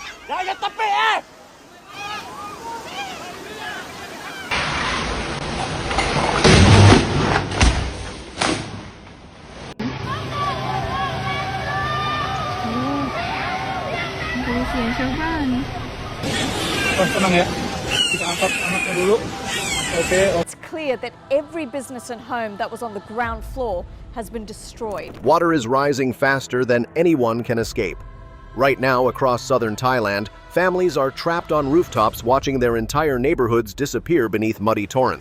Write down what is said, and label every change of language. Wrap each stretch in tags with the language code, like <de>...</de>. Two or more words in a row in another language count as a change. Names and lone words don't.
<th>อย่าตะเปะ ดูเสียงชาวบ้าน</th> <id>Tenang ya, kita angkat anaknya dulu. Oke.</id> <en>It's clear that every business and home that was on the ground floor has been destroyed. Water is rising faster than anyone can escape. Right now, across southern Thailand, families are trapped on rooftops watching their entire neighborhoods disappear beneath muddy torrents.</en>